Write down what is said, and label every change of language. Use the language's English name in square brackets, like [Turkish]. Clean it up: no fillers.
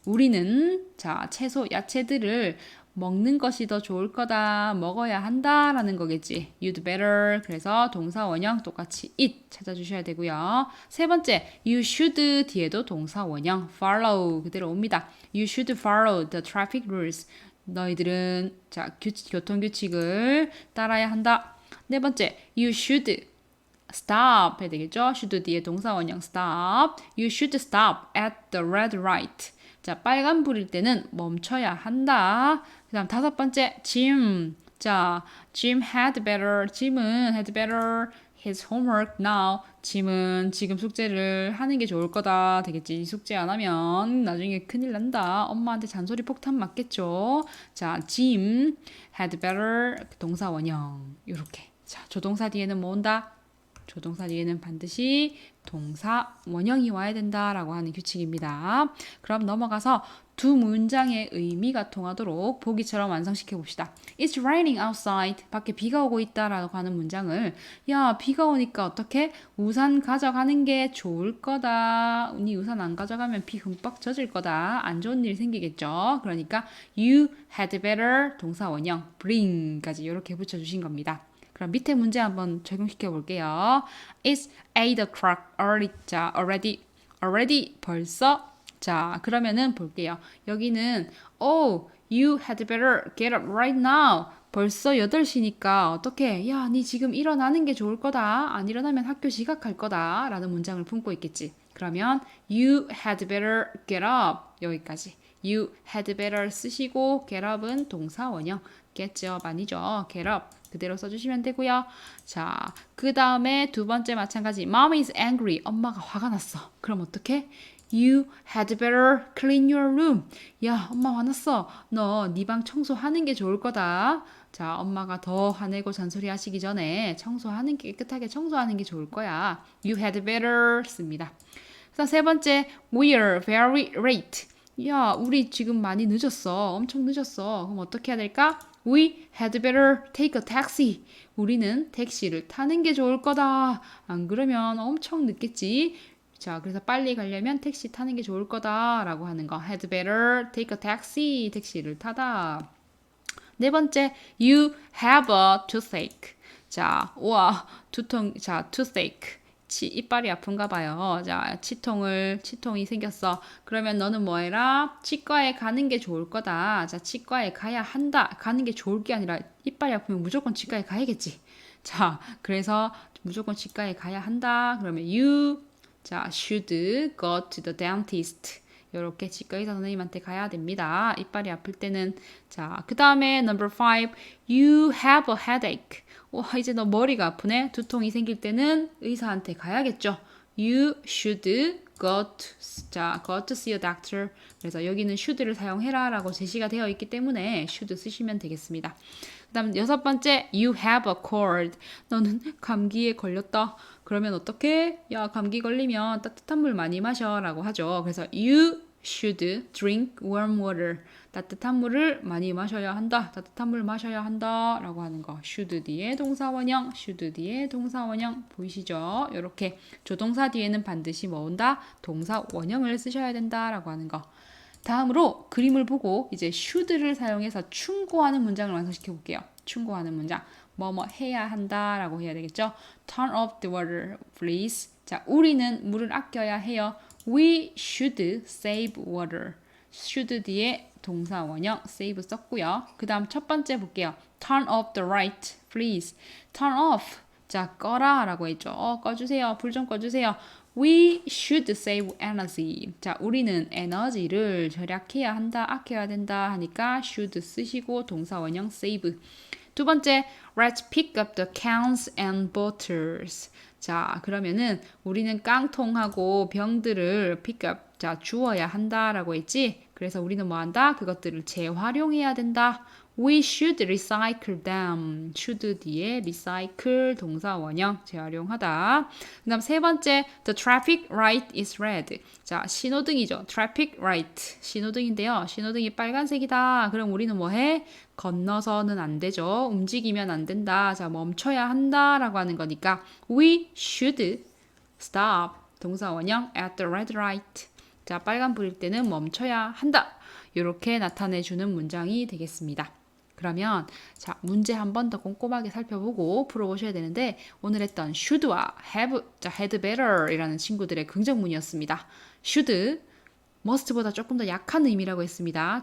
[Korean] 우리는 자, 채소, 야채들을 먹는 것이 더 좋을 거다. 먹어야 한다. 라는 거겠지. [English] You'd better. [Korean] 그래서 동사 원형 똑같이 it 찾아주셔야 되고요. 세 번째, you should 뒤에도 동사 원형 follow 그대로 옵니다. [English] You should follow the traffic rules. [Korean] 너희들은 자, 교통규칙을 따라야 한다. 네 번째, [English] you should stop [Korean] 해야 되겠죠. should 뒤에 동사 원형 stop. [English] You should stop at the red light. [Korean] 자, 빨간 불일 때는 멈춰야 한다. 그 다음 다섯 번째, Jim. [English] 자, Jim had better. 짐은 had better his homework now. [Korean] 짐은 지금 숙제를 하는 게 좋을 거다. 되겠지. 숙제 안 하면 나중에 큰일 난다. 엄마한테 잔소리 폭탄 맞겠죠. 자, Jim had better 동사 원형. 요렇게. 자, 조동사 뒤에는 뭐 온다? 조동사 뒤에는 반드시 동사 원형이 와야 된다라고 하는 규칙입니다. 그럼 넘어가서 두 문장의 의미가 통하도록 보기처럼 완성시켜 봅시다. [English] It's raining outside. [Korean] 밖에 비가 오고 있다라고 하는 문장을 야, 비가 오니까 어떻게? 우산 가져가는 게 좋을 거다. 네 우산 안 가져가면 비 흠뻑 젖을 거다. 안 좋은 일 생기겠죠. 그러니까 [English] you had better [Korean] 동사 원형 bring까지 이렇게 붙여주신 겁니다. 그럼 밑에 문제 한번 적용시켜 볼게요. [English] It's 8 o'clock early. [Korean] 자, already 벌써. 자, 그러면은 볼게요. [English] 여기는 you had better get up right now. [Korean] 벌써 8시니까 어떻게? 야, 니 지금 일어나는 게 좋을 거다. 안 일어나면 학교 지각할 거다. 라는 문장을 품고 있겠지. [English] 그러면 you had better get up. [Korean] 여기까지. [English] You had better [Korean] 쓰시고 [English] get up은 [Korean] 동사 원형. [English] get up 아니죠. get up. [Korean] 그대로 써주시면 되고요. 자, 그 다음에 두 번째 마찬가지. [English] Mom is angry. [Korean] 엄마가 화가 났어. 그럼 어떡해? [English] You had better clean your room. [Korean] 야, 엄마 화났어. 너 네 방 청소하는 게 좋을 거다. 자, 엄마가 더 화내고 잔소리 하시기 전에 깨끗하게 청소하는 게 좋을 거야. [English] You had better [Korean] 씁니다. 그래서 세 번째, [English] we're very late. [Korean] 야, 우리 지금 많이 늦었어. 엄청 늦었어. 그럼 어떻게 해야 될까? [English] We had better take a taxi. [Korean] 우리는 택시를 타는 게 좋을 거다. 안 그러면 엄청 늦겠지. 자, 그래서 빨리 가려면 택시 타는 게 좋을 거다라고 하는 거. [English] Had better take a taxi. [Korean] 택시를 타다. 네 번째, you have a toothache. 자, 우와, 두통, 자, toothache. 이빨이 아픈가 봐요. 자, 치통이 생겼어. 그러면 너는 뭐 해라? 치과에 가는 게 좋을 거다. 자, 치과에 가야 한다. 가는 게 좋을 게 아니라 이빨이 아프면 무조건 치과에 가야겠지. 자, 그래서 무조건 치과에 가야 한다. [English] 그러면 you, 자, should go to the dentist. [Korean] 이렇게 치과 의사 선생님한테 가야 됩니다. 이빨이 아플 때는. 자, 그 다음에 [English] number 5, you have a headache. [Korean] 와, 이제 너 머리가 아프네. 두통이 생길 때는 의사한테 가야겠죠. [English] You should go to see a doctor. [Korean] 그래서 여기는 should를 사용해라 라고 제시가 되어 있기 때문에 should 쓰시면 되겠습니다. 그 다음 여섯 번째, [English] you have a cold. [Korean] 너는 감기에 걸렸다. 그러면 어떻게? 야, 감기 걸리면 따뜻한 물 많이 마셔 라고 하죠. [English] 그래서 you should drink warm water. [Korean] 따뜻한 물을 많이 마셔야 한다. 따뜻한 물 마셔야 한다. 라고 하는 거. should 뒤에 동사원형, should 뒤에 동사원형. 보이시죠? 이렇게 조동사 뒤에는 반드시 뭐 온다? 동사원형을 쓰셔야 된다. 라고 하는 거. 다음으로 그림을 보고 이제 should를 사용해서 충고하는 문장을 완성시켜 볼게요. 충고하는 문장. 뭐뭐 해야 한다 라고 해야 되겠죠. [English] Turn off the water, please. [Korean] 자, 우리는 물을 아껴야 해요. [English] We should save water. [Korean] should 뒤에 동사 원형 save 썼고요. 그 다음 첫 번째 볼게요. [English] Turn off the light, please. [Korean] Turn off. 자, 꺼라 라고 했죠. 꺼주세요. 불 좀 꺼주세요. [English] We should save energy. [Korean] 자, 우리는 에너지를 절약해야 한다, 아껴야 된다 하니까 should 쓰시고 동사 원형 save. 두 번째, [English] let's pick up the cans and bottles. [Korean] 자, 그러면은 우리는 깡통하고 병들을 pick up, 자, 주워야 한다라고 했지. 그래서 우리는 뭐 한다? 그것들을 재활용해야 된다. [English] We should recycle them. [Korean] should 뒤에 recycle 동사 원형 재활용하다. 그 다음 세 번째, [English] the traffic light is red. [Korean] 자, 신호등이죠. traffic light. 신호등인데요. 신호등이 빨간색이다. 그럼 우리는 뭐 해? 건너서는 안 되죠. 움직이면 안 된다. 자, 멈춰야 한다. 라고 하는 거니까 [English] we should stop. [Korean] 동사 원형 [English] at the red light. [Korean] 자, 빨간불일 때는 멈춰야 한다. 이렇게 나타내주는 문장이 되겠습니다. 그러면 자, 문제 한 번 더 꼼꼼하게 살펴보고 풀어보셔야 되는데 오늘 했던 should와 have, 자, had better 이라는 친구들의 긍정문이었습니다. should, must보다 조금 더 약한 의미라고 했습니다.